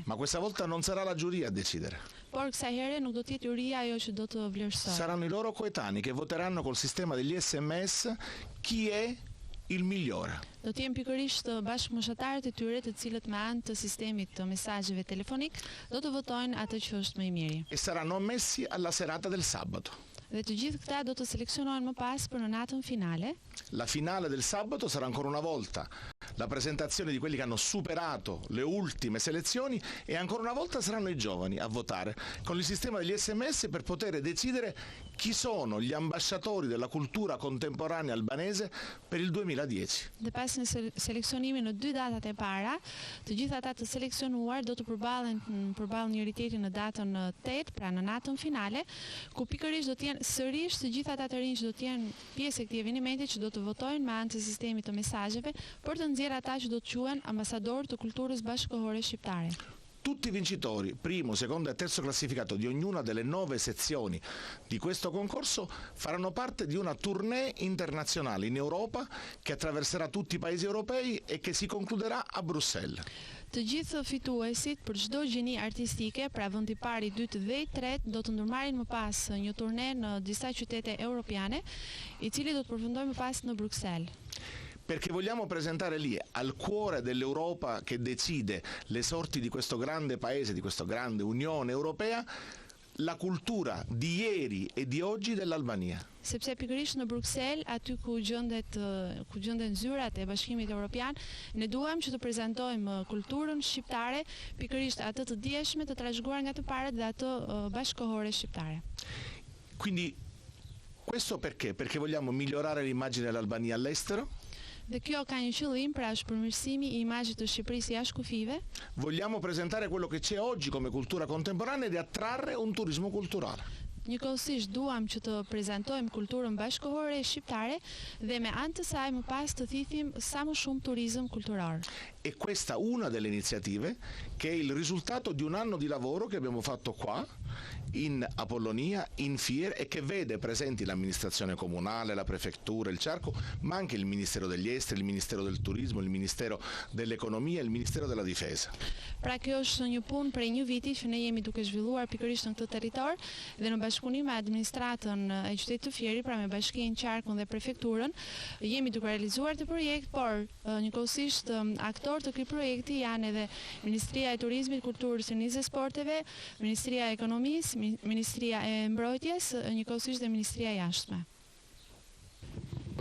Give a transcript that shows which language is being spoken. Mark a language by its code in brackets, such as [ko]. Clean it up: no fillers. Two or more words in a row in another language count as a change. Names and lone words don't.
[it] Ma questa volta non sarà la giuria a decidere. [sq] Por kësaj here nuk do të jetë juria ajo që do të vlerësojë. [it] Saranno i loro coetanei che voteranno col sistema degli SMS chi è il migliore. [sq] Do të jenë pikërisht bashkëmoshatarët e tyre të cilët me anë të sistemit të mesazheve telefonik do të votojnë atë që është më i miri. [it] E saranno ammessi alla serata del sabato. [sq] Dhe të gjithë këta do të seleksionohen më pas për në natën finale. [it] La finale del sabato sarà ancora una volta la presentazione di quelli che hanno superato le ultime selezioni e ancora una volta saranno i giovani a votare con il sistema degli SMS per poter decidere chi sono gli ambasciatori della cultura contemporanea albanese per il 2010. [sq] Dhe pas në seleksionimin në dy datat e para, të gjithë ata të seleksionuar do të përballen njëri tjetrin në datën 8, pra në natën finale, ku pikërisht do të jenë sërish të gjithë ata të rinj që do të jenë pjesë e këtij eventi që do të votojnë me anë të sistemit të mesazheve për të nxjerrë ata që do të quhen ambasador të kulturës bashkëkohore shqiptare. [it] Tutti i vincitori, primo, secondo e terzo classificato di ognuna delle 9 sezioni di questo concorso faranno parte di una tournée internazionale in Europa che attraverserà tutti i paesi europei e che si concluderà a Bruxelles. [sq] Të gjithë fituesit për çdo gjeni artistike, pra vendi i parë, i dytë dhe i tretë, do të ndërmarrin më pas një turne në disa qytete europiane, i cili do të përfundojë më pas në Bruxelles. [it] Perché vogliamo presentare lì, al cuore dell'Europa che decide le sorti di questo grande paese, di questa grande Unione Europea, la cultura di ieri e di oggi dell'Albania. [sq] Sepse pikërisht në Bruxelles, aty ku gjenden zyrat e Bashkimit Evropian, ne duam që të prezantojmë kulturën shqiptare, pikërisht atë të dieshme, të trashëguar nga të parët dhe atë bashkëkohore shqiptare. [it] Quindi questo perché? Perché vogliamo migliorare l'immagine dell'Albania all'estero? [sq] Dhe kjo ka një qëllim, pra është përmirësimi i imazhit të Shqipërisë jashtë kufive. [it] Vogliamo presentare quello che c'è oggi come cultura contemporanea ed attrarre un turismo culturale. [sq] Njëkohësisht duam që të prezantojmë kulturën bashkëkohore shqiptare dhe me anë të saj më pas të thithim sa më shumë turizëm kulturor. [it] E questa una delle iniziative che è il risultato di un anno di lavoro che abbiamo fatto qua in Apollonia, in Fier, e che vede presenti l'amministrazione comunale, la prefettura, il Ciarco, ma anche il Ministero degli Esteri, il Ministero del Turismo, il Ministero dell'Economia e il Ministero della Difesa. [sq] Pra kjo është një punë prej një viti që ne jemi duke zhvilluar pikërisht në këtë territor dhe në bashkëpunim me administratën e qytetit të Fierit, pra me Bashkinë Qarkun dhe prefekturën, jemi duke realizuar këtë projekt, por njëkohësisht aktor të këtij projekti janë edhe Ministria e Turizmit, Kulturës, Rinjisë dhe Sporteve, Ministria e Ekonomisë, Ministria e Mbrojtjes, njëkohësisht dhe Ministria e Jashtme.